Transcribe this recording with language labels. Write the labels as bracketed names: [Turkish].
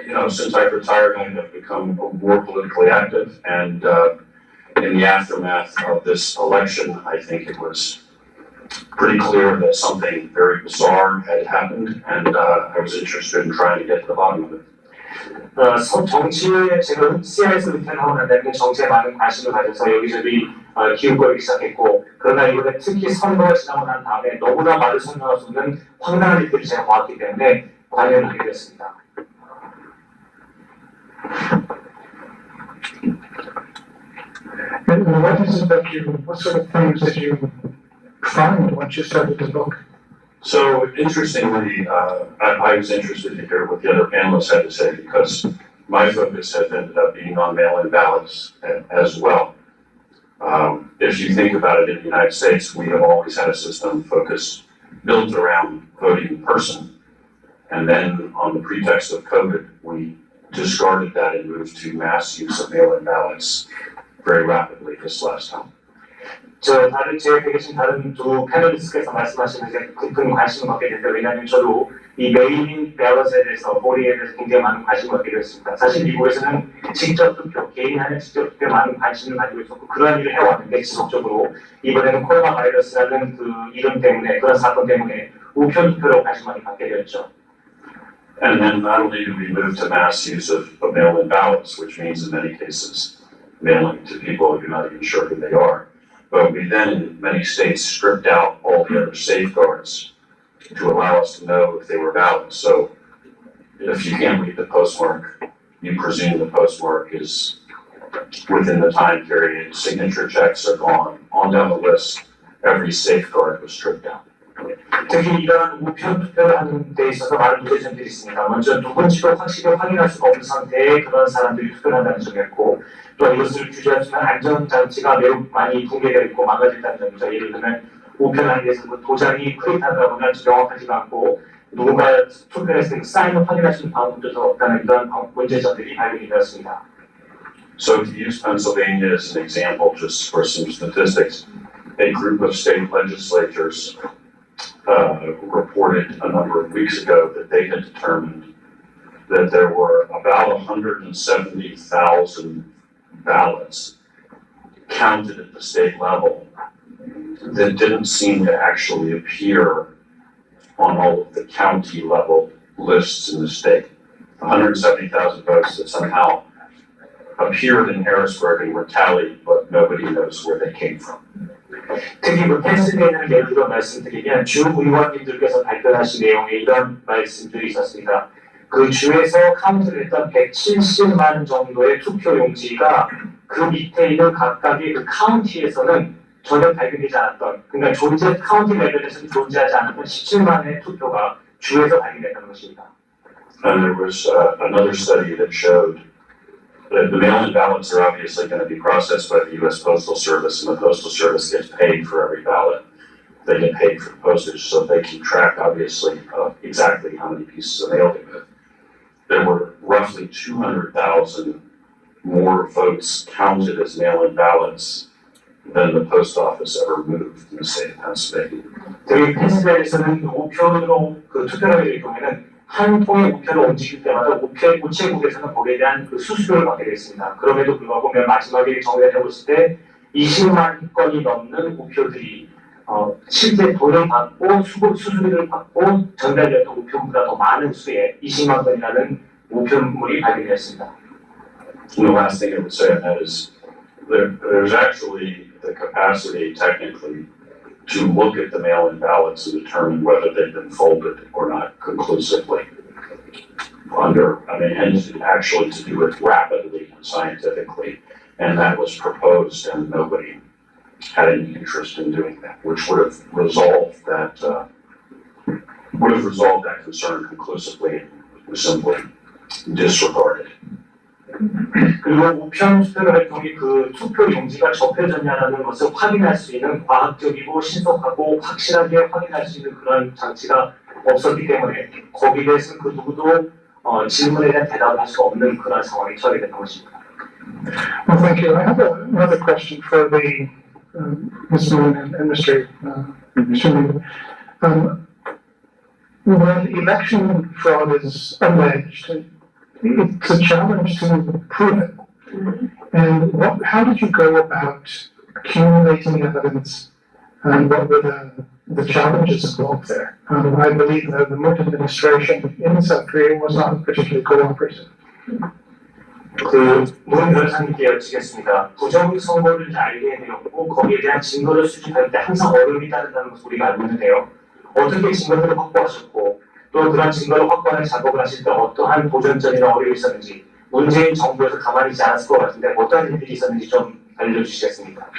[English] Since I've retired, I have become more politically active, and in the aftermath of this election, I think it was pretty clear that something very bizarre had happened, and I was interested in trying to get to the bottom of it. [Korean] 정치에 제가 CIA에서 은퇴하고 난 다음에 정치에 많은 관심을 가져서 여기저기 기웃거리기 시작했고, 그러나 이번에 특히 선거가 지나고 난 다음에 너무나 말을 설명할 수 없는 황당한 일들이 제가 봤기 때문에 관여를 하게 됐습니다. [English] And what sort of things did you find once you started the book? So interestingly, I was interested to hear what the other panelists had to say because my focus has ended up being on mail-in ballots as well. If you think about it in the United States, we have always had a system built around voting in person. And then on the pretext of COVID, we discarded that and moved to mass use of mail-in ballots very rapidly this last time. [Korean] 제 옆에 계신 다른 두 패널리스트께서 말씀하시는 게 깊은 관심을 갖게 됐는데, 왜냐하면 저도 이 메일인 밸런스에 대해서 보링에 대해서 굉장히 많은 관심을 갖게 되었습니다. 사실 미국에서는 직접 투표, 개인 간의 직접 투표에 많은 관심을 가지고 있었고 그러한 일을 해왔는데 지속적으로 이번에는 코로나 바이러스라는 그 이름 때문에 그런 사건 때문에 우편 투표로 관심 많이 갖게 되었죠. [English] And then not only do we move to mass use of mail-in ballots, which means in many cases mailing to people you're not even sure who they are, but we then in many states stripped out all the other safeguards to allow us to know if they were valid. So if you can't read the postmark, you presume the postmark is within the time period, signature checks are gone, on down the list, every safeguard was stripped out. [Korean] 특히 이러한 우편 투표를 하는 데 있어서 많은 문제점들이 있습니다. 먼저 누군지도 확실히 확인할 수가 없는 상태에 그런 사람들이 투표를 한다는 점이었고 또 이것을 규제할 수 있는 안전장치가 매우 많이 붕괴되어 있고 망가졌다는 점이죠. 예를 들면 우편하기 위해서 그 도장이 프린트하다 보면 명확하지가 않고 누군가 투표를 했을 때 사인을 확인할 수 있는 방법도 없다는 이런 문제점들이 발견이 되었습니다. [English] So to use Pennsylvania as an example, just for some statistics, a group of state legislatures reported a number of weeks ago that they had determined that there were about 170,000 ballots counted at the state level that didn't seem to actually appear on all of the county level lists in the state. 170,000 votes that somehow appeared in Harrisburg and were tallied, but nobody knows where they came from. [Korean] 특히 그 펜실베이니아를 예를 들어 말씀드리면 주 의원님들께서 발표하신 내용에 이런 말씀들이 있었습니다. 그 주에서 카운트를 했던 170만 정도의 투표 용지가 그 밑에 있는 각각의 그 카운티에서는 전혀 발견되지 않았던, 그러니까 카운티 레벨에서는 존재하지 않았던 17만의 투표가 주에서 발견됐다는 것입니다. [English] And there was another study that showed that the mail-in ballots are obviously going to be processed by the U.S. Postal Service, and the Postal Service gets paid for every ballot. They get paid for postage, so they keep track, obviously, of exactly how many pieces of mail they move. There were roughly 200,000 more votes counted as mail-in ballots than the post office ever moved in the state of Pennsylvania. [Korean] 저희 펜실베이니아에서는 우편으로 그 투표를 하게 될 경우에는 한 통의 우편을 움직일 때마다 우체국에서는 거기에 대한 그 수수료를 받게 됐습니다. 그럼에도 불구하고 맨 마지막에 정리를 해봤을 때 20만 건이 넘는 우표들이 실제 돈을 받고 수수료를 받고 전달되었던 우편보다 더 많은 수의 20만 건이라는 우편물이 발견되었습니다. [English] And the last thing I would say on that is there's actually the capacity technically to look at the mail-in ballots and determine whether they've been folded or not conclusively. And actually to do it rapidly and scientifically. And that was proposed and nobody had any interest in doing that, which would have resolved that concern conclusively and was simply disregarded. 그리고 우편 투표를 할 경우에 그 투표 용지가 접혀졌냐는 것을 확인할 수 있는 과학적이고 신속하고 확실하게 확인할 수 있는 그런 장치가 없었기 때문에 거기에 대해서는 그 누구도 질문에 대한 대답을 할 수 없는 그런 상황이 처하게 된 것입니다. Well, thank you. I have another question for the Ms. Moon and Mr. Moon. When election fraud is alleged, it's a challenge to prove it. And how did you go about accumulating evidence, and what were the challenges involved there? I believe that the Moon administration in South Korea was not particularly cooperative. [Korean] 문 변호사님께 여쭙겠습니다. 부정선거를 알게 되었고 거기에 대한 증거를 수집할 때 항상 어려움이 따른다는 것을 우리가 알고 있는데요. 어떻게 증거들을 확보하셨고 또 그런 증거를 확보하는 작업을 하실 때 어떠한 도전점이나 어려움이 있었는지 문재인 정부에서 가만히 있지 않았을 것 같은데 어떠한 일들이 있었는지 좀 알려주시겠습니까?